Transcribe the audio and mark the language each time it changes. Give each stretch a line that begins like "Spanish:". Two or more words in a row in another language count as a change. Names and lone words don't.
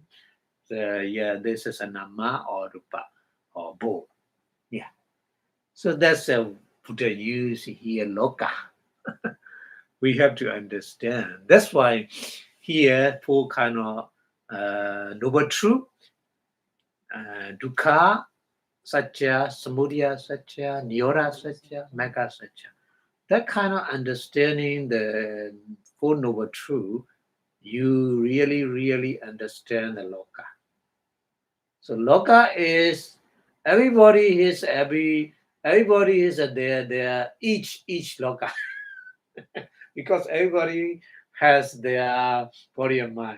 English: Yeah, this is a nama or rupa or both. Yeah. So that's a Buddha use here loka. We have to understand. That's why here four kind of noble truth,
Pali: dukkha, satya, samudaya satya, nirodha satya, magga satya.
English: That kind of understanding the Four Noble Truth, you really understand the loka. So loka is everybody is there each loka because everybody has their body and mind.